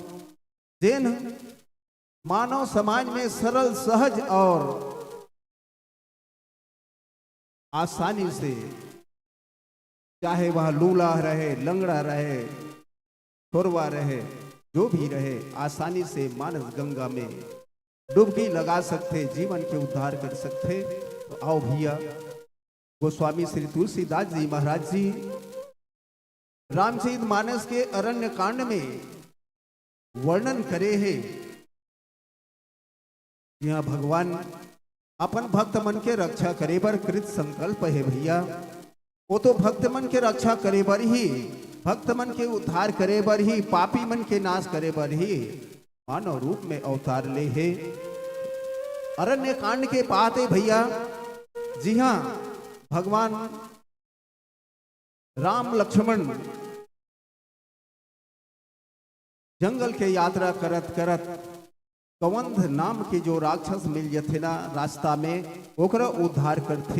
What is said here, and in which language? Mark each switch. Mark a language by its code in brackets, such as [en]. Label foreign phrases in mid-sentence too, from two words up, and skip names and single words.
[hne] जैन मानव समाज में सरल सहज और आसानी से, चाहे वह लूला रहे, लंगड़ा रहे, छोरवा रहे, जो भी रहे, आसानी से मानस गंगा में डुबकी लगा सकते, जीवन के उद्धार कर सकते। तो आओ भैया, गोस्वामी श्री तुलसीदास जी महाराज जी रामचरित मानस के अरण्य कांड में वर्णन करे हैं। यहाँ भगवान अपन भक्त मन के रक्षा करे बर कृत संकल्प है भैया। वो तो भक्त मन के रक्षा करे बर ही, भक्त मन के उद्धार करे बर ही, पापी मन के नाश करे बर ही मानव रूप में अवतार ले है। अरण्य कांड के बात है भैया। जी हाँ, भगवान राम लक्ष्मण जंगल के यात्रा करत करत कवंध नाम के जो राक्षस मिल जथे ना रास्ता में, ओकरा उद्धार करथे।